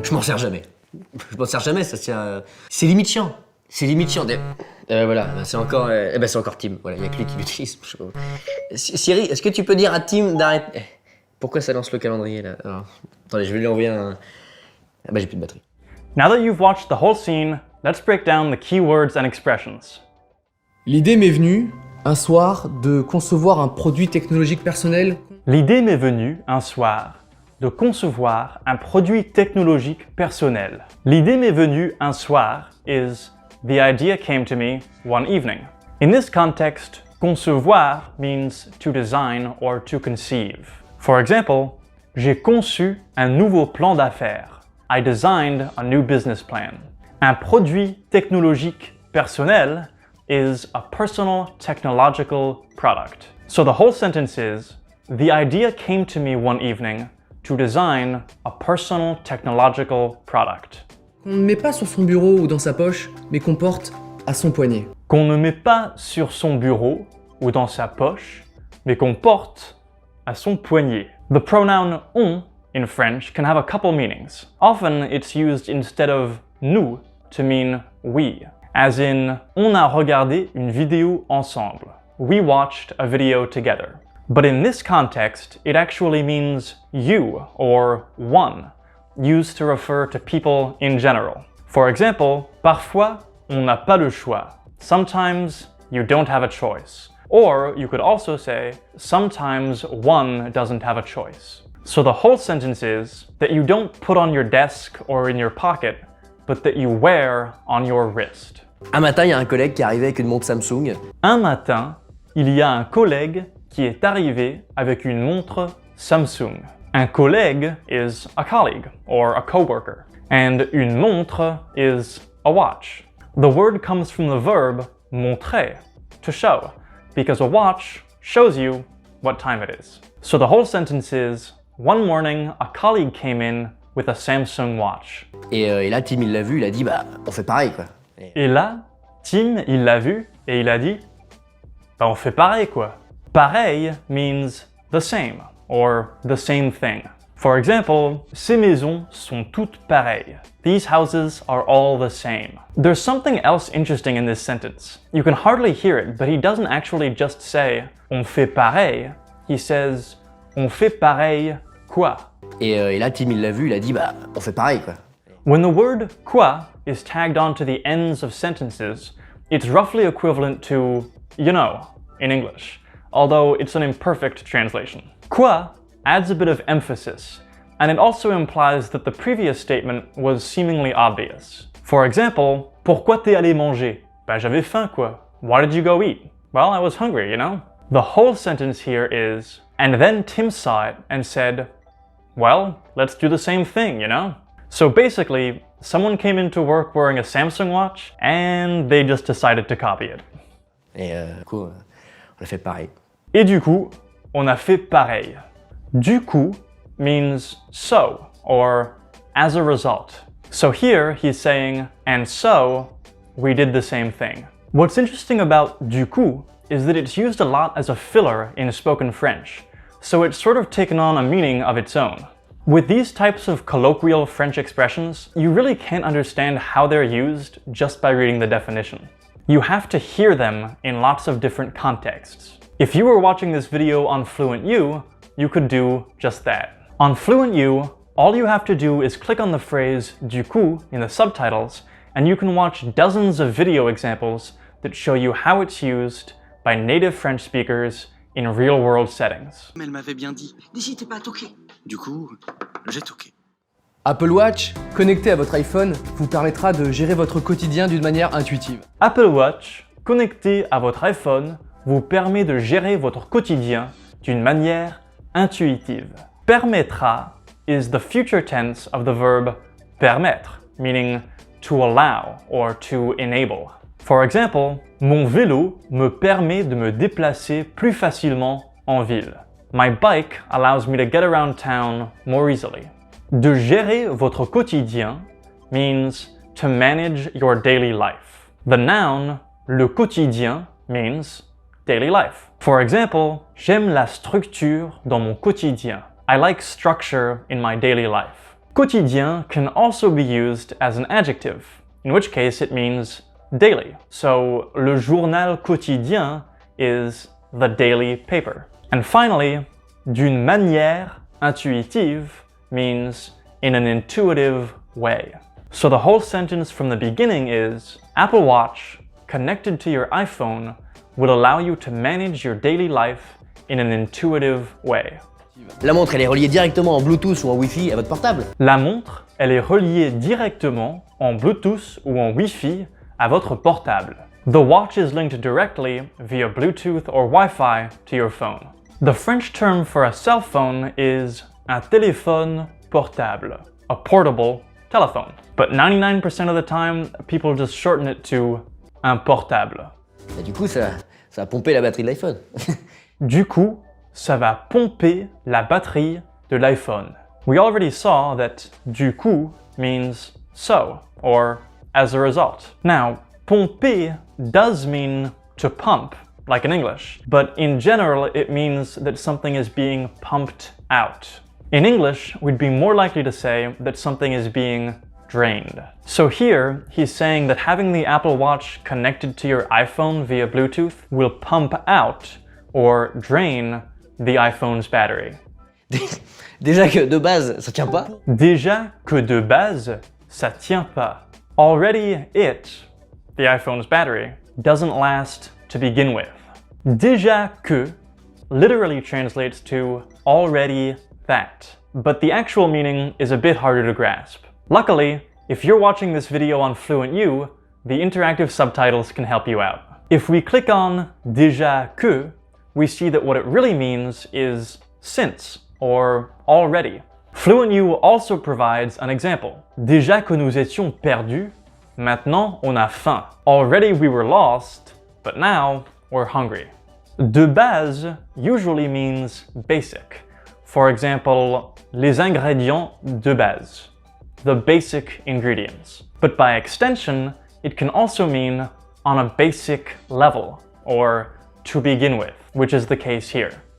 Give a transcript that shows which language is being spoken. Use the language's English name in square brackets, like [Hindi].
[French] Je m'en sers jamais. Je m'en sers jamais, ça tient. C'est limite chiant. C'est limite chiant. Voilà, c'est encore. C'est encore Tim. Voilà, il y a que lui qui l'utilise. Siri, est-ce que tu peux dire à Tim d'arrêter? Pourquoi ça lance le calendrier là? Alors, attendez, je vais lui envoyer un. Ah bah j'ai plus de batterie. [English] Now that you've watched the whole scene, let's break down the key words and expressions. [French] L'idée m'est venue, un soir, de concevoir un produit technologique personnel. L'idée m'est venue, un soir, de concevoir un produit technologique personnel. L'idée m'est venue un soir [English] is the idea came to me one evening. In this context, concevoir means to design or to conceive. For example, [French] j'ai conçu un nouveau plan d'affaires. [English] I designed a new business plan. [French] Un produit technologique personnel [English] is a personal technological product. So the whole sentence is, the idea came to me one evening to design a personal technological product. [French] Qu'on ne met pas sur son bureau ou dans sa poche, mais qu'on porte à son poignet. Qu'on ne met pas sur son bureau ou dans sa poche, mais qu'on porte à son poignet. [English] The pronoun on in French can have a couple meanings. Often it's used instead of nous to mean we, as in [French] on a regardé une vidéo ensemble. [English] We watched a video together. But in this context, it actually means you or one, used to refer to people in general. For example, [French] parfois on n'a pas le choix. [English] Sometimes you don't have a choice. Or you could also say, sometimes one doesn't have a choice. So the whole sentence is that you don't put on your desk or in your pocket, but that you wear on your wrist. [French] Un matin, il y a un collègue qui est arrivé avec une montre Samsung. Un matin, il y a un collègue qui est arrivé avec une montre Samsung. [English] Un collègue is a colleague or a coworker, and une montre is a watch. The word comes from the verb montrer, to show, because a watch shows you what time it is. So the whole sentence is, one morning, a colleague came in with a Samsung watch. [French] Et là, Tim, il l'a vu, il a dit, bah, on fait pareil, quoi. Et là, Tim, il l'a vu et il a dit, bah, on fait pareil, quoi. [English] Pareil means the same, or the same thing. For example, [French] ces maisons sont toutes pareilles. [English] These houses are all the same. There's something else interesting in this sentence. You can hardly hear it, but he doesn't actually just say, [French] on fait pareil. [English] He says, [French] on fait pareil quoi? Et là, Tim, il l'a vu, il a dit, bah, on fait pareil, quoi. [English] When the word quoi is tagged onto the ends of sentences, it's roughly equivalent to, you know, in English, although it's an imperfect translation. Quoi adds a bit of emphasis, and it also implies that the previous statement was seemingly obvious. For example, [French] pourquoi t'es allé manger? Ben j'avais faim quoi. [English] Why did you go eat? Well, I was hungry, you know? The whole sentence here is, and then Tim saw it and said, well, let's do the same thing, you know? So basically, someone came into work wearing a Samsung watch, and they just decided to copy it. [French] Et du coup, on a fait pareil. Et du coup, on a fait pareil. [English] Du coup means so, or as a result. So here he's saying, and so we did the same thing. What's interesting about du coup is that it's used a lot as a filler in spoken French, so it's sort of taken on a meaning of its own. With these types of colloquial French expressions, you really can't understand how they're used just by reading the definition. You have to hear them in lots of different contexts. If you were watching this video on FluentU, you could do just that. On FluentU, all you have to do is click on the phrase du coup in the subtitles, and you can watch dozens of video examples that show you how it's used by native French speakers in real-world settings. [French] Elle m'avait bien dit, n'hésitez pas à toquer. Du coup, j'ai toqué. Apple Watch, connecté à votre iPhone, vous permettra de gérer votre quotidien d'une manière intuitive. Apple Watch, connecté à votre iPhone, vous permet de gérer votre quotidien d'une manière intuitive. [English] Permettra is the future tense of the verb permettre, meaning to allow or to enable. For example, [French] mon vélo me permet de me déplacer plus facilement en ville. [English] My bike allows me to get around town more easily. [French] De gérer votre quotidien [English] means to manage your daily life. The noun, le quotidien, means daily life. For example, [French] j'aime la structure dans mon quotidien. [English] I like structure in my daily life. Quotidien can also be used as an adjective, in which case it means daily. So, [French] le journal quotidien [English] is the daily paper. And finally, [French] d'une manière intuitive [English] means in an intuitive way. So the whole sentence from the beginning is, Apple Watch connected to your iPhone will allow you to manage your daily life in an intuitive way. [French] La montre, elle est reliée directement en Bluetooth ou en Wi-Fi à votre portable. La montre, elle est reliée directement en Bluetooth ou en Wi-Fi à votre portable. [English] The watch is linked directly via Bluetooth or Wi-Fi to your phone. The French term for a cell phone is [French] un téléphone portable, [English] a portable telephone. But 99% of the time, people just shorten it to un portable. [French] Et du coup, ça a pompé la batterie de l'iPhone. Du coup, ça va pomper la batterie de l'iPhone. [English] We already saw that du coup means so, or as a result. Now, pomper does mean to pump, like in English, but in general it means that something is being pumped out. In English, we'd be more likely to say that something is being drained. So here, he's saying that having the Apple Watch connected to your iPhone via Bluetooth will pump out or drain the iPhone's battery. [French] Déjà que de base, ça tient pas. Déjà que de base, ça tient pas. [English] Already it, the iPhone's battery, doesn't last to begin with. Déjà que literally translates to already that, but the actual meaning is a bit harder to grasp. Luckily, if you're watching this video on FluentU, the interactive subtitles can help you out. If we click on déjà que, we see that what it really means is since, or already. FluentU also provides an example. [French] Déjà que nous étions perdus, maintenant on a faim. [English] Already we were lost, but now we're hungry. De base usually means basic. For example, [French] les ingrédients de base, [English] the basic ingredients. But by extension, it can also mean on a basic level, or to begin with, which is the case here.